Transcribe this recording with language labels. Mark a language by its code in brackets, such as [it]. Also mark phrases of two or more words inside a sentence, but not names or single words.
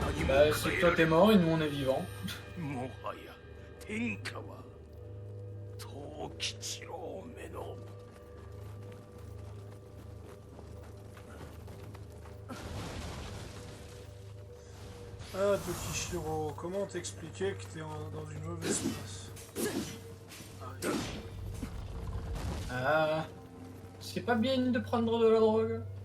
[fr] Bah, c'est que toi t'es mort et nous on est vivant. [ja] もはや天下は藤吉郎めの [fr] Ah, Tokishiro, comment t'expliquer que t'es dans une mauvaise place? Ah, c'est pas bien de prendre de la drogue.